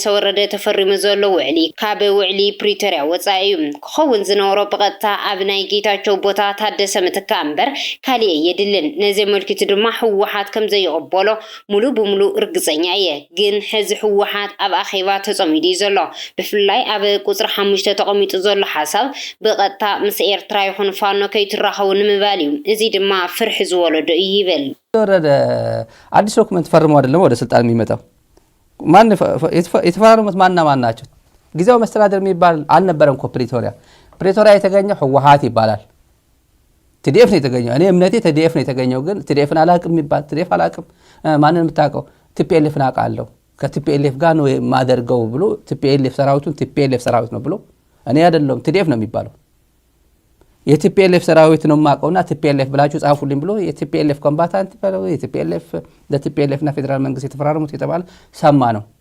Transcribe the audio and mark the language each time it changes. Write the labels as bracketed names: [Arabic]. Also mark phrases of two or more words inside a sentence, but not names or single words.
[Tigrinya] ወረደ ተፈሪሙ ዘሎ ውዕሊ ካብ ውዕሊ ፕሪቶሪያ ወጻኢ ክኸውን ዝነበሮ ብቐጥታ ኣብ ናይ ጌታቸው ቦታ ታደሰ ምትካ እምበር ካሊእ የድልን ነዚ መልክቱ ድማ ህወሓት ከም ዘይቕበሎ ሙሉእ ብሙሉእ ርግፀኛ እየ ግን ሕዚ ህወሓት ኣብ ኣኼባ ተጸሚዱ ዘሎ ብፍላይ ኣብ ቁፅሪ 5 ተቐሚጡ ዘሎ ሓሳብ ብቐጥታ ምስ ኤርትራ ይኹን ፋኖ ከይትራኸቡ ንምባል እዩ እዚ ድማ ፍርሒ ዝወለዶ እዩ ይብል [Amharic] ወረደ አዲስ ዶክመንት ፈርሞ አይደለም ወደ ስልጣን የሚመጣው ማን የተፈራረሙት ማን ናቸው ጊዜው መስተዳደር የሚባል አልነበረም እኮ ፕሪቶሪያ የተገኘው ህወሓት ይባላል TDF ነው የተገኘው እኔ እምነቴ TDF ነው የተገኘው ግን TDFን አላቅም የሚባል TDF አላቅም ማንንም የምታውቀው TPLFን አውቃለሁ ከTPLF ጋር ነው ማደርገው ብሎ TPLF ሰራዊቱን TPLF ሰራዊት ነው ብሎ እኔ አይደለም TDF ነው የሚባለው የቲፒኤልኤፍ ሰራዊት ነው ማቀውና ቲፒኤልኤፍ ብላችሁ ጻፉልኝ ብሎ የቲፒኤልኤፍ ኮምባታንት ብለው የቲፒኤልኤፍ ለቲፒኤልኤፍ እና ፌደራል መንግስት የተፈራረሙት የተባለ ሰማ ነው